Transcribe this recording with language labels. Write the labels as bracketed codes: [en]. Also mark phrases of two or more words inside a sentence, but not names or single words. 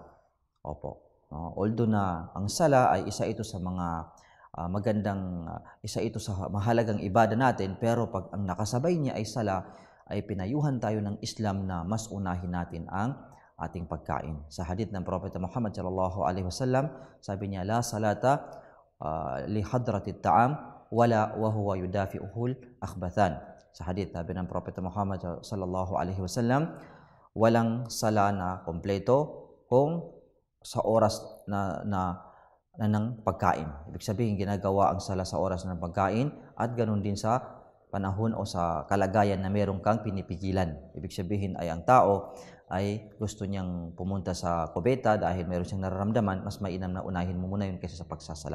[tl] Opo. No? Although na ang sala ay isa ito sa mga isa ito sa mahalagang ibada natin, pero pag ang nakasabay niya ay sala, ay pinayuhan tayo ng Islam na mas unahin natin ang ating pagkain. Sa hadith ng Propeta Muhammad [ar] صلى الله عليه وسلم, [tl] sabi niya, [ar] لا صلاة لحضرة الطعام ولا وهو يدافعه الأخبثان. [tl] Sa hadith sabi ng Propeta Muhammad [ar] صلى الله عليه وسلم, [tl] walang sala na kompleto kung sa oras na ng pagkain. Ibig sabihin ginagawa ang sala sa oras ng pagkain at ganoon din sa panahon o sa kalagayan na meron kang pinipigilan. Ibig sabihin ay ang tao ay gusto niyang pumunta sa kubeta dahil meron siyang nararamdaman, mas mainam na unahin mo muna yun kaysa sa pagsasala.